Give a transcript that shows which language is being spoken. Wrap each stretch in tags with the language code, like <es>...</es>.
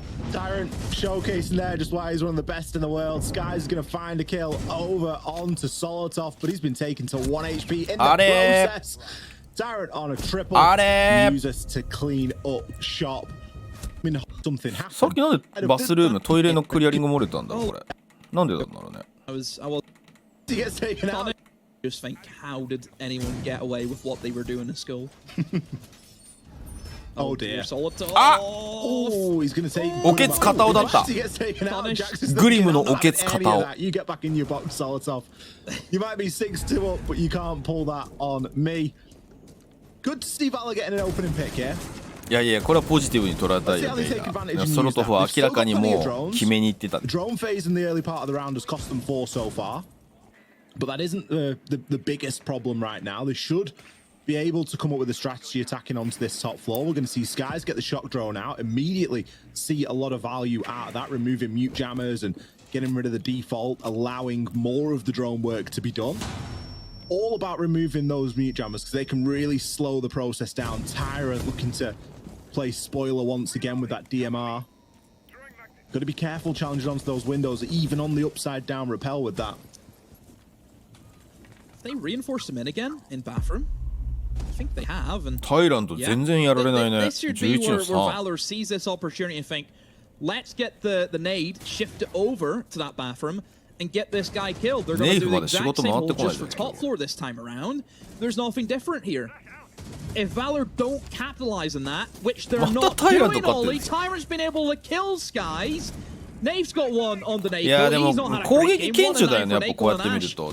<en>Tyrant showcasing there just why he's one of the best in the world. Sky's going to find a kill over onto Solotov, but he's been taken to 1 HP in the process. Tyrant on a triple. Use us to clean up shop. I mean, something happened.</en> <ja>さっきなんでバスルームトイレのクリアリング漏れたんだろうこれ。なんでなんだろうね。</ja> <en>He gets taken out. Just think, how did anyone get away with what they were doing at school? Oh dear. Oh, he's going to take</en> <ja>おけつ片尾だった。グリムのおけつ片尾。</ja> <en>You get back in your box, Solotov. You might be 6-2 up, but you can't pull that on me. Good to see Valor getting an opening pick here.</en> <ja>いやいやこれはポジティブに捉えたいよね。ソロトフは明らかにもう決めに行ってた。</ja> <en>Drone phase in the early part of the round has cost them 4 so far. But that isn't the biggest problem right now. They should be able to come up with a strategy attacking onto this top floor. We're going to see Skies get the shock drone out, immediately see a lot of value out of that, removing mute jammers and getting rid of the default, allowing more of the drone work to be done. All about removing those mute jammers because they can really slow the process down. Tyra looking to play spoiler once again with that DMR. Got to be careful challenging onto those windows, even on the upside down rappel with that. They reinforced him in again in bathroom. I think they have. And</en> <ja>タイラント全然やられないね。</ja> <en>This should be where Valor sees this opportunity and think, let's get the nade, shift it over to that bathroom, and get this guy killed. They're going to do the exact same hold just for top floor this time around. There's nothing different here. If Valor don't capitalize on that, which they're not doing, Ollie, Tyrant's been able to kill Skies.</en> <ja>いやでも攻撃顕著だよね、やっぱこうやって見ると。</ja>